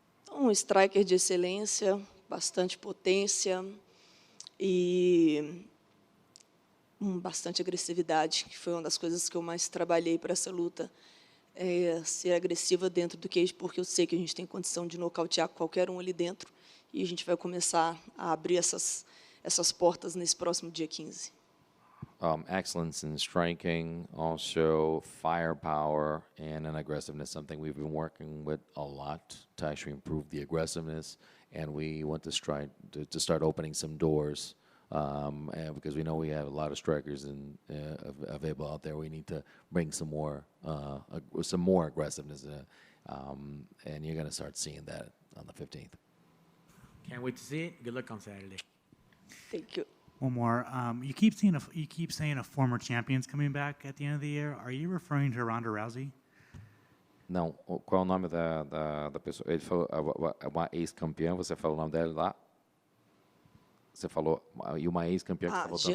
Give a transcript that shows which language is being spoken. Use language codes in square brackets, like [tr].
[pt] Um striker de excelência, bastante potência e bastante agressividade, que foi uma das coisas que eu mais trabalhei para essa luta. Ser agressiva dentro do cage, porque eu sei que a gente tem condição de nocautear qualquer um ali dentro e a gente vai começar a abrir essas portas nesse próximo dia 15. [en] excellence in striking, also firepower and an aggressiveness, something we've been working with a lot to actually improve the aggressiveness. And we want to start opening some doors and because we know we have a lot of strikers available out there. We need to bring some more aggressiveness, and you're going to start seeing that on the 15th. Can't wait to see it. Good luck on Saturday. Thank you. One more. You keep saying a former champion's coming back at the end of the year. Are you referring to Ronda Rousey? [pt] Não, qual é o nome da pessoa? Ele falou uma ex-campeã, você falou o nome dela lá? Você falou, e uma ex-campeã que está voltando?